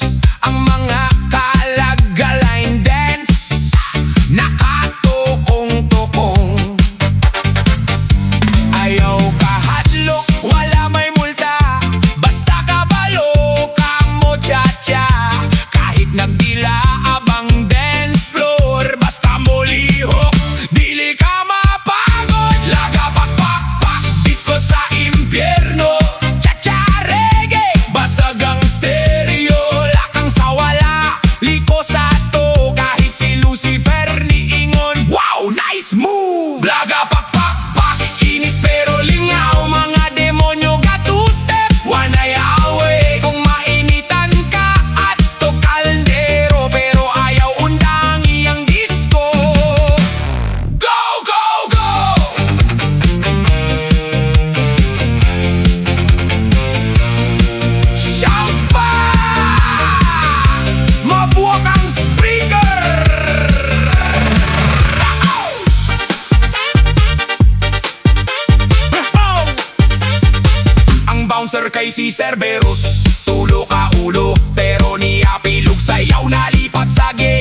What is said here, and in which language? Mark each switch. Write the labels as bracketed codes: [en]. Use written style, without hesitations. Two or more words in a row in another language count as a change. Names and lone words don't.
[ceb] Ang mga kalag line dance, naka-tokong-tokong. Ayaw, kahadlok, wala may multa. Basta kabalo, kamo cha-cha. Kahit nagdilaab ang dance floor, basta molihok, dili ka mapagod. Lagapak Pak Pak, disco sa impyerno. Cha-cha reggae, basag ang stereo. Lakang sa wala, liko sa to. Kahit si Lucifer ni-ingon, [en] wow, nice move. [ceb] Lagapak Pak Pak, init pero lingaw. Mga demonyo ga two-step, wanay awe. Kung mainitan ka at to kaldero, pero ayaw undang iyang disco. [en] Go, go, go! [ceb] Shout pa! Mabuak ang speaker! Ang bouncer kay si Cerberus, tulo ka ulo, pero niya pilog sayaw nalipat sa gay.